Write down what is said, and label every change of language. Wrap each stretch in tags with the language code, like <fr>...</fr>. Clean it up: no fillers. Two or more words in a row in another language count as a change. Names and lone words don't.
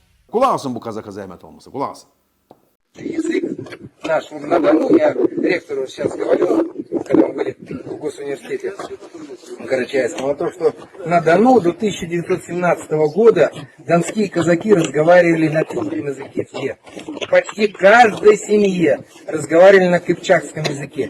<az>Qulaq asın bu Kazaka zəhmət olmasa, qulaq asın.</az> <ru>Язык наш на Дону, я ректору сейчас говорил, когда мы были в госуниверситете в Карачаевском, о том, что на Дону до 1917 года донские казаки разговаривали на тюркском языке все. Почти каждой семье разговаривали на кыпчакском языке.</ru>